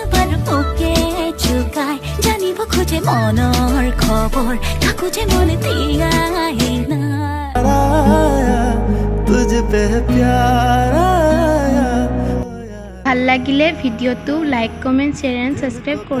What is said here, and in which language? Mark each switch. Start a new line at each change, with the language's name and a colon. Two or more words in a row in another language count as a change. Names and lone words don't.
Assamese: বাৰু মোকে চুকাই জানিব খোজে মনৰ খবৰ কাকো যে মনে দিয়াই নাই
Hindi: तुझ पे प्यार आया।
Assamese: ভাল লাগিলে ভিডিঅ'টো
English: like comment share and subscribe
Assamese: কৰি